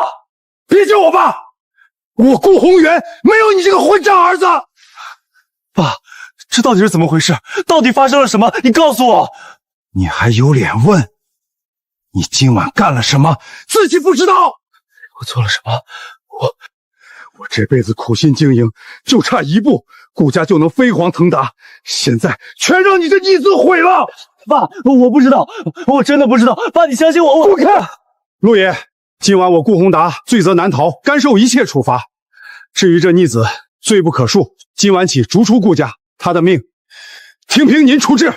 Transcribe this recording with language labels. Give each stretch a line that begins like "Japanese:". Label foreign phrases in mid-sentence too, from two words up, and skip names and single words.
Chinese: 別叫我爸，我顧宏遠沒有你這個混賬兒子。爸，這到底是怎麼回事？到底發生了什麼？你告訴我。你還有臉問？你今晚幹了什麼？自己不知道？我做了什麼？我這輩子苦心經營，就差一步，顧家就能飛黃騰達。現在全讓你這逆子毀了。爸，我不知道，我真的不知道。爸，你相信我。滾開！陸爺，今晚我顧宏達罪責難逃，甘受一切處罰。至於這逆子，罪不可恕，今晚起逐出顧家，他的命聽憑您處置。